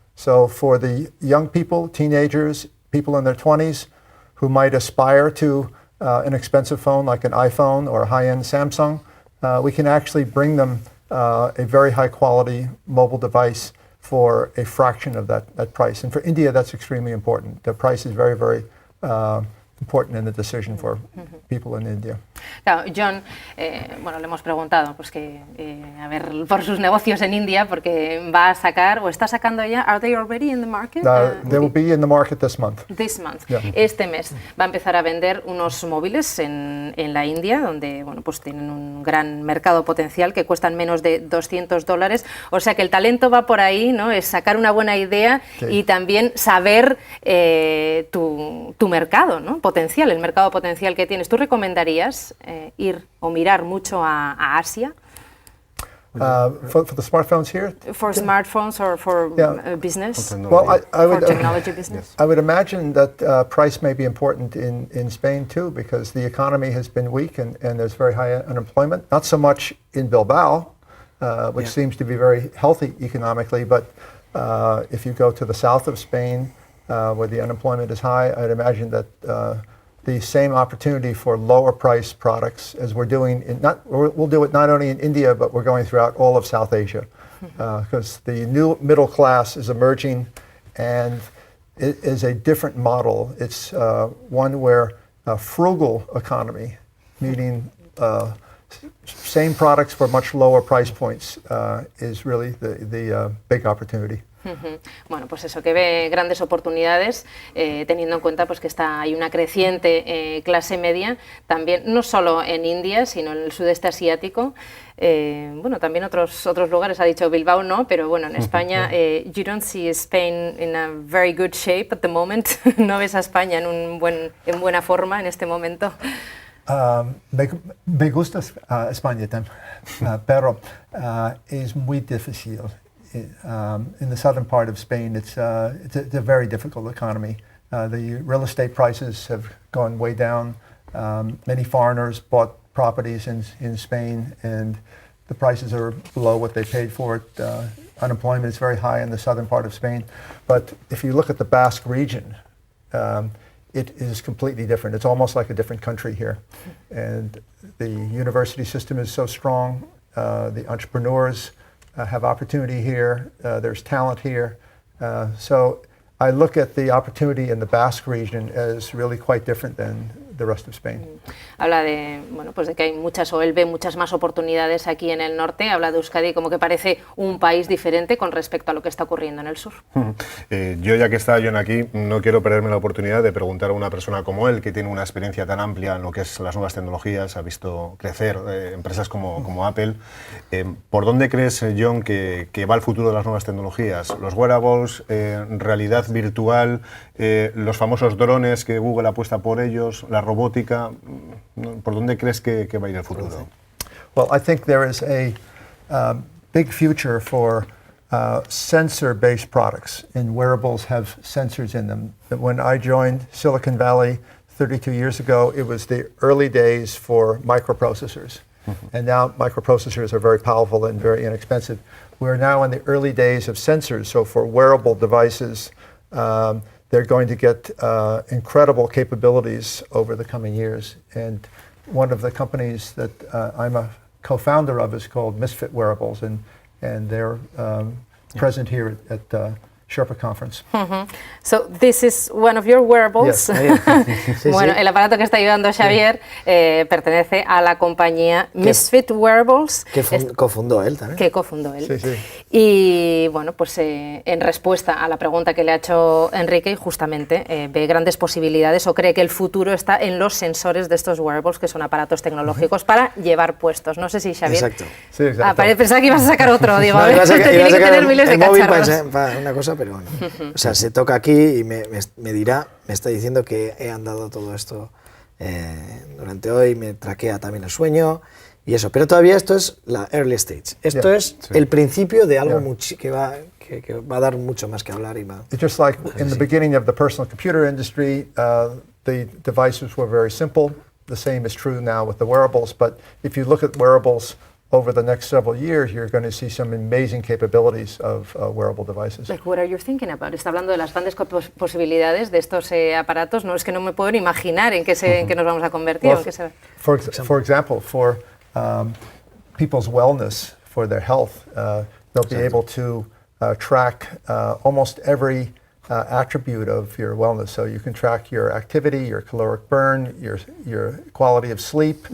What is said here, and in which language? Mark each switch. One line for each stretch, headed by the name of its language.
English: So for the young people, teenagers, people in their 20s who might aspire to an expensive phone like an iPhone or a high-end Samsung, we can actually bring them a very high quality mobile device for a fraction of that price. And for India, that's extremely important. The price is very, very important in the decision for people in India.
Spanish: Claro, John, bueno, le hemos preguntado pues que, a ver, por sus negocios en India, porque va a sacar, o está sacando ya,
English: ¿are they already in the market? They will be in the market this month. This month. Yeah.
Spanish: Este mes va a empezar a vender unos móviles en la India, donde, bueno, pues tienen un gran mercado potencial que cuestan menos de $200. O sea que el talento va por ahí, ¿no? Es sacar una buena idea y también saber tu mercado, ¿no? Potencial, el mercado potencial que tienes. ¿Tú recomendarías ir o mirar mucho a Asia?
English: For the smartphones here? For smartphones or for business? Well, I would, for technology business? I would imagine that price may be important in Spain too, because the economy has been weak and there's very high unemployment. Not so much in Bilbao, which seems to be very healthy economically, but if you go to the south of Spain, where the unemployment is high, I'd imagine that the same opportunity for lower price products as we're doing we'll do it not only in India, but we're going throughout all of South Asia, because the new middle class is emerging, and it is a different model. It's one where a frugal economy, meaning same products for much lower price points, is really the big opportunity.
Spanish: Bueno, pues eso, que ve grandes oportunidades, teniendo en cuenta pues que hay una creciente clase media, también no solo en India, sino en el sudeste asiático, bueno, también otros lugares, ha dicho Bilbao no, pero bueno, en España,
English: you don't see Spain in a very good shape at the moment.
Spanish: ¿No ves a España en buena forma en este momento? Me gusta España también, pero es muy difícil.
English: In the southern part of Spain, it's a very difficult economy. The real estate prices have gone way down. Many foreigners bought properties in Spain, and the prices are below what they paid for it. Unemployment is very high in the southern part of Spain. But if you look at the Basque region, it is completely different. It's almost like a different country here. And the university system is so strong. The entrepreneurs have opportunity here. There's talent here. So I look at the opportunity in the Basque region as really quite different than the rest of Spain.
Spanish: Habla de, bueno, pues de que hay muchas, o él ve muchas más oportunidades aquí en el norte. Habla de Euskadi como que parece un país diferente con respecto a lo que está ocurriendo en el sur. Yo, ya que está John aquí, no quiero perderme la oportunidad de preguntar a una persona como él, que tiene una experiencia tan amplia en lo que es las nuevas tecnologías, ha visto crecer empresas como Apple. ¿Por dónde crees, John, que va el futuro de las nuevas tecnologías? ¿Los wearables, realidad virtual, los famosos drones que Google apuesta por ellos, la robótica? ¿Por dónde crees que va a ir el futuro?
English: Well, I think there is a big future for sensor-based products, and wearables have sensors in them. When I joined Silicon Valley 32 years ago, it was the early days for microprocessors. And now microprocessors are very powerful and very inexpensive. We're now in the early days of sensors, so for wearable devices, they're going to get incredible capabilities over the coming years. And one of the companies that I'm a co-founder of is called Misfit Wearables, and they're present here at Sherpa Conference. So this is one of your wearables. Yes.
Spanish: Bueno, el aparato que está ayudando a Xavier pertenece a la compañía Misfit Wearables. Que cofundó él también. Que cofundó él. Sí. Y bueno, pues en respuesta a la pregunta que le ha hecho Enrique, justamente ve grandes posibilidades o cree que el futuro está en los sensores de estos wearables, que son aparatos tecnológicos para llevar puestos. No sé si Xavier... Exacto. Sí, exacto. Pensaba que ibas a sacar otro, digo, No, a ver, iba a sacar tiene que tener miles de el móvil cacharros. para una cosa, pero bueno. O sea, se toca aquí y me está diciendo que he andado todo esto durante hoy, me traquea también el sueño y eso. Pero todavía esto es la early stage. Esto es el principio de algo que va a dar mucho más que hablar.
English: It's just like in the beginning of the personal computer industry, the devices were very simple. The same is true now with the wearables. But if you look at wearables over the next several years, you're going to see some amazing capabilities of wearable devices. Like, what are you thinking about?
Spanish: Está hablando de las grandes posibilidades de estos aparatos. No es que no me puedo ni imaginar en qué nos vamos a convertir.
English: Well, for example, for people's wellness, for their health, they'll be able to track almost every attribute of your wellness. So you can track your activity, your caloric burn, your quality of sleep.